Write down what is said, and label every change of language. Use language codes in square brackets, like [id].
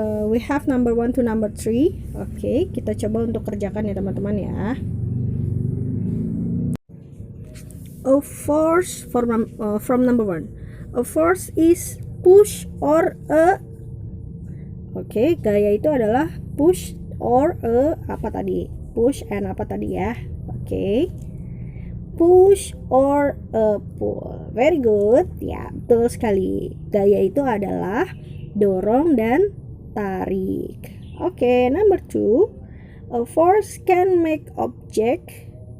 [en] We have number 1 to number 3. [id] Oke, kita coba untuk kerjakan ya teman-teman, ya. [en] A force from number 1. A force is push or a. [id] Oke, gaya itu adalah push or a apa tadi? [en] Push and [id] apa tadi, ya? Oke. [en] Push or a pull. Very good. [id] Ya, betul sekali. Gaya itu adalah dorong dan tarik. [en] Oke, number 2. A force can make objects.